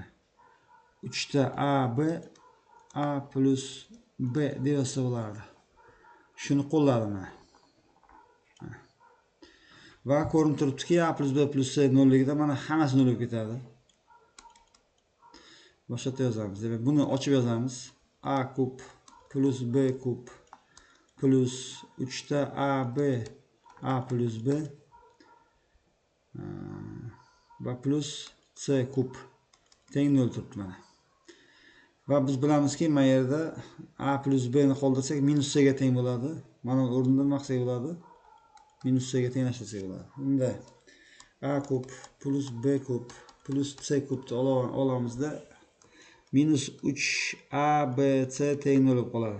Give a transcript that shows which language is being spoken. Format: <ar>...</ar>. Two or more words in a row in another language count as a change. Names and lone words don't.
<uz>3 ta A plus B deb yozsa bo'lardi. Shuni qo'lladim mana. Va ko'rinib turibdiki, A plus B plus C 0 ligida mana hammasi 0 bo'lib ketadi. Boshqa yozamiz. Demak, buni ochib yozamiz. A kub plus B kub plus 3 ta AB A plus B va plus C kub teng 0 turibdi mana. Va biz bilamizki, mana yerda A plus B ni qoldirsak minus C ga teng bo'ladi. Mana o'rnidan nima qilsak bo'ladi? Minus C ga tenglashtirasak bo'ladi. Unda A kub plus B kub plus C kubni olamizda minus 3ABC teng 0 bo'lib qoladi.</uz>